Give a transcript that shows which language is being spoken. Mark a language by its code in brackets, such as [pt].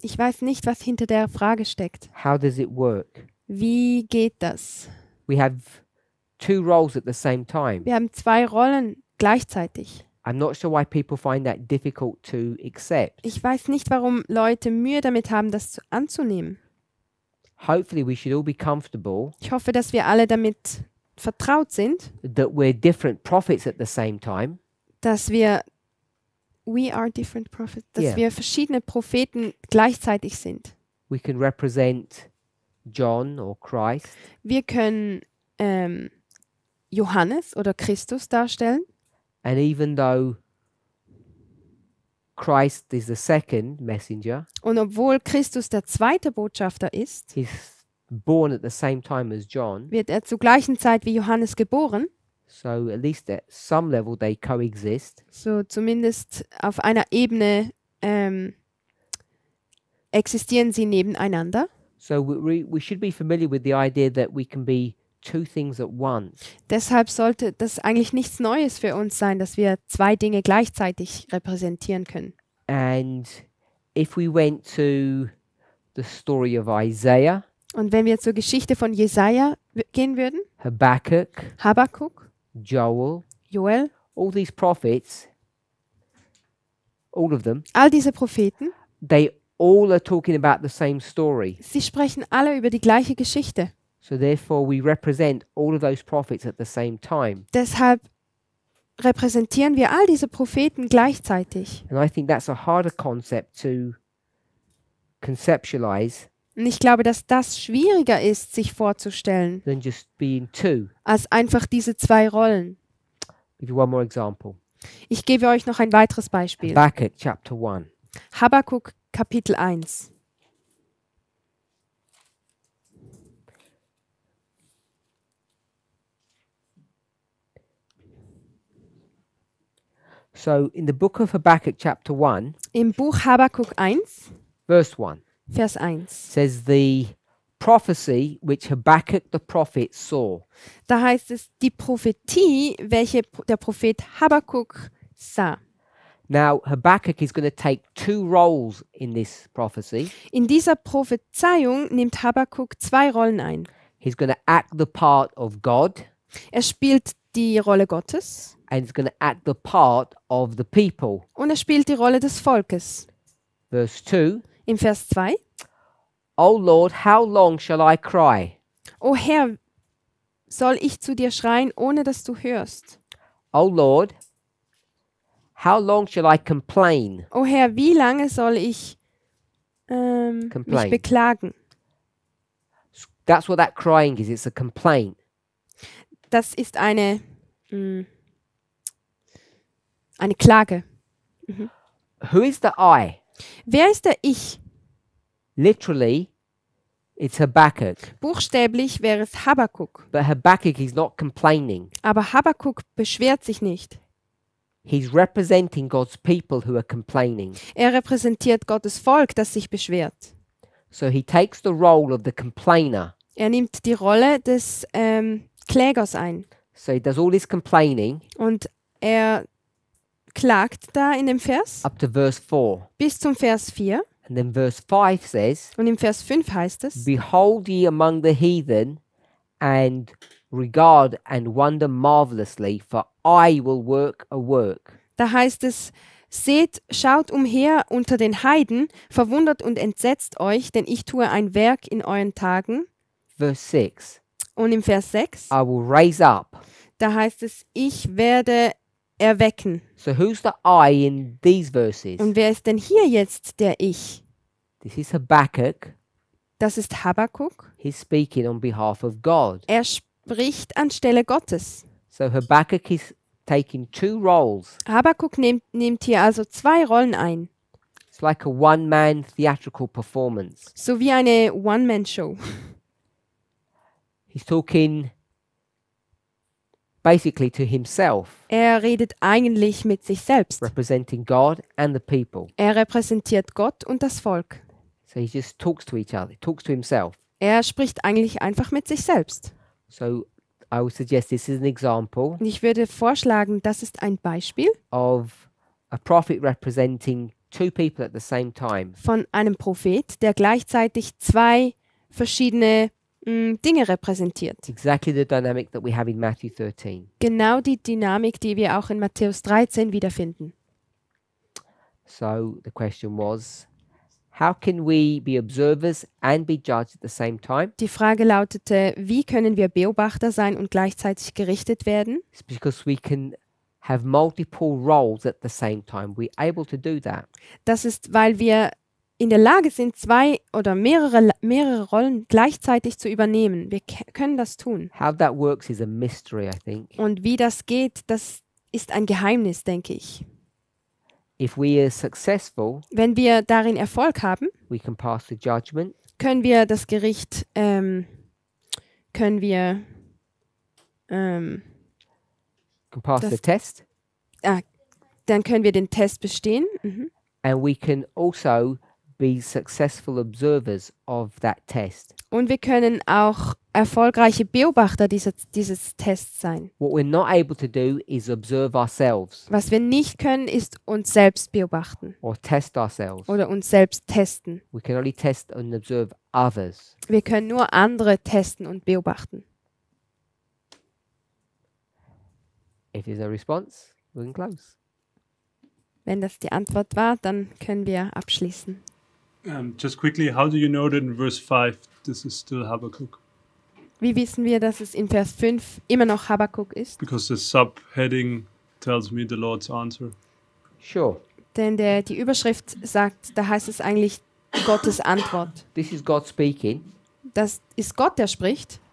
[de] Ich weiß nicht, was hinter der Frage steckt. [en] How does it work? [de] Wie geht das? [en] We have two roles at the same time. [de] Wir haben 2 Rollen gleichzeitig. [en] I'm not sure why people find that difficult to accept. [de] Ich weiß nicht, warum Leute Mühe damit haben, das anzunehmen. [en] hopefully we should all be comfortable [de] Ich hoffe, dass wir alle damit vertraut sind, [en] that we're different prophets at the same time. [de] dass [en] we are different prophets, dass Yeah. [de] wir verschiedene Propheten gleichzeitig sind. [en] We can represent John or Christ, [de] Wir können Johannes oder Christus darstellen. [en] and even though Christ is the second messenger, [de] Und obwohl Christus der zweite Botschafter ist, [en] he's born at the same time as John, [de] wird er zur gleichen Zeit wie Johannes geboren. [en] so at least at some level they coexist. [de] So zumindest auf einer Ebene existieren sie nebeneinander. [en] So we should be familiar with the idea that we can be two things at once. [de] Deshalb sollte das eigentlich nichts Neues für uns sein, dass wir zwei Dinge gleichzeitig repräsentieren können. [en] And if we went to the story of Isaiah, [de] Und wenn wir zur Geschichte von Jesaja gehen würden, [en] Habakkuk, [de] Habakuk, [en] Joel, [de] Joel, [en] all these prophets, all of them, [de] all diese Propheten, [en] they all are talking about the same story. [de] sie sprechen alle über die gleiche Geschichte. [en] So therefore we represent all of those prophets at the same time. [de] Deshalb repräsentieren wir all diese Propheten gleichzeitig. [en] And I think that's a harder concept to conceptualize [de] Und ich glaube, dass das schwieriger ist, sich vorzustellen, [en] than just being two. [de] als einfach diese zwei Rollen. [en] Give you one more example. [de] Ich gebe euch noch ein weiteres Beispiel. [en] Habakkuk chapter 1. [de] Habakuk Kapitel 1. [en] So in the book of Habakkuk chapter 1, [de] Im Buch Habakuk 1, [en] verse 1, [de] Vers 1. [en] says the prophecy which Habakkuk the prophet saw. [de] Da heißt es, die Prophetie, welche der Prophet Habakuk sah. [en] Now Habakkuk is going to take two roles in this prophecy. [de] In dieser Prophezeiung nimmt Habakuk zwei Rollen ein. [en] He's going to act the part of God, [de] Er spielt die Rolle Gottes [en] and he's going to act the part of the people. [de] und er spielt die Rolle des Volkes. [en] Verse 2, [de] Im Vers 2. [en] O Lord, how long shall I cry? [de] O Herr, soll ich zu dir schreien, ohne dass du hörst? [en] O Lord, how long shall I complain? [de] O Herr, wie lange soll ich mich [en] Complain. [de] beklagen? [en] That's what that crying is. It's a complaint. [de] Das ist eine Klage. [en] Who is the I? [de] Wer ist der Ich? [en] Literally, it's Habakkuk. [de] Buchstäblich wäre es Habakuk. [en] But Habakkuk is not complaining. [de] Aber Habakuk beschwert sich nicht. [en] He's representing God's people who are complaining. [de] Er repräsentiert Gottes Volk, das sich beschwert. [en] So he takes the role of the complainer. [de] Er nimmt die Rolle des Klägers ein. [en] So he does all this complaining [de] Und er klagt da in dem Vers [en] up to verse 4. [de] bis zum Vers 4. [en] And then verse 5 says, [de] Und im Vers 5 heißt es, [en] Behold ye among the heathen, and regard and wonder marvelously, for I will work a work. [de] da heißt es, seht, schaut umher unter den Heiden, verwundert und entsetzt euch, denn ich tue ein Werk in euren Tagen. [en] Verse 6, [de] Und im Vers 6, [en] I will raise up. [de] da heißt es, ich werde erwecken. [en] So who's the I in these verses? [de] Und wer ist denn hier jetzt der Ich? [en] This is Habakkuk. [de] Das ist Habakuk. [en] He's speaking on behalf of God. [de] Er spricht anstelle Gottes. [en] So Habakkuk is taking two roles. [de] Habakuk nimmt hier also zwei Rollen ein. [en] It's like a one-man theatrical performance. [de] So wie eine One-Man-Show. [en] He's talking basically to himself, [de] Er redet eigentlich mit sich selbst. [en] representing God and the people. [de] Er repräsentiert Gott und das Volk. [en] So he just talks to each other, talks to himself. [de] Er spricht eigentlich einfach mit sich selbst. [en] So I would suggest this is an example [de] Und ich würde vorschlagen, das ist ein Beispiel [en] of a prophet representing two people at the same time. [de] von einem Prophet, der gleichzeitig zwei verschiedene Dinge repräsentiert. [en] Exactly the dynamic that we have in Matthew 13. [de] Genau die Dynamik, die wir auch in Matthäus 13 wiederfinden. [en] So the question was, How can we be observers and be judged at the same time? [de] Die Frage lautete, wie können wir Beobachter sein und gleichzeitig gerichtet werden? [en] It's because we can have multiple roles at the same time. We're able to do that. [de] Das ist, weil wir in der Lage sind, 2 oder mehrere Rollen gleichzeitig zu übernehmen. Wir können das tun. [en] How that works is a mystery, I think. [de] Und wie das geht, das ist ein Geheimnis, denke ich. [en] If we are successful, [de] Wenn wir darin Erfolg haben, [en] we can pass the judgment. [de] können wir das Gericht, können wir [en] Can pass [de] Das- [en] the test, [de] dann können wir den Test bestehen. [en] and we can also be successful observers of that test. [de] Und wir können auch erfolgreiche Beobachter dieses Tests sein. [en] What we're not able to do is observe ourselves [de] Was wir nicht können, ist uns selbst beobachten [en] or test ourselves. [de] oder uns selbst testen. [en] We can only test and observe others. [de] Wir können nur andere testen und beobachten. [en] If there's no response, we can close. [de] Wenn das die Antwort war, dann können wir abschließen. [en] Just quickly, how do you know that in verse 5 this is still Habakkuk? [de] Wie wissen wir, dass es in Vers 5 immer noch Habakuk ist? [en] Because the subheading tells me the Lord's answer. Sure. [de] Denn die Überschrift sagt, da heißt es eigentlich Gottes Antwort. [en] This is God speaking. [de] Das ist Gott, der spricht.